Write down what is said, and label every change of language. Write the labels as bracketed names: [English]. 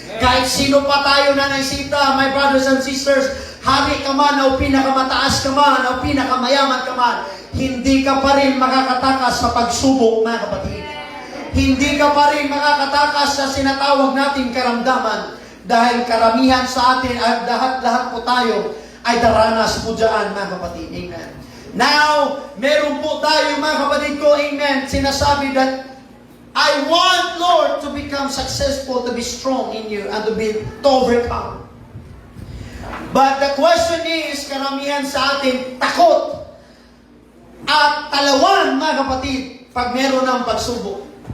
[Filipino] Kahit sino pa tayo na naisita, [English] my brothers and sisters, [Filipino] hari ka man o pinakamataas ka man o pinakamayaman ka man, hindi ka pa rin makakatakas sa pagsubok, mga kapatid. Hindi ka pa rin makakatakas sa sinatawag nating karamdaman. Dahil karamihan sa atin at lahat po tayo ay daranas po dyan, mga kapatid. Amen. [English] Now, [Filipino] meron po tayo, mga kapatid ko, [English] amen, [Filipino] sinasabi [English] that I want, Lord, to become successful, to be strong in you, and to overcome. But the question is, [Filipino] karamihan sa atin, takot at talawan, mga kapatid, pag meron ng pagsubok.